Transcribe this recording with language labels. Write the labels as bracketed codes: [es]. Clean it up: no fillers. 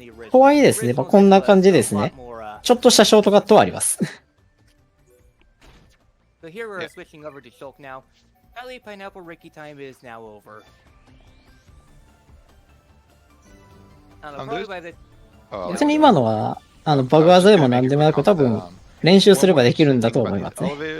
[ja] とはいえですね、こんな感じですね。ちょっとしたショートカットはあります。 [en] So here we're switching over to Shulk now. Valley Pineapple Ricky time is now over. Probably by the... [ja] 別に今のはバグ技でも何でもなく多分練習すればできるんだと思いますね。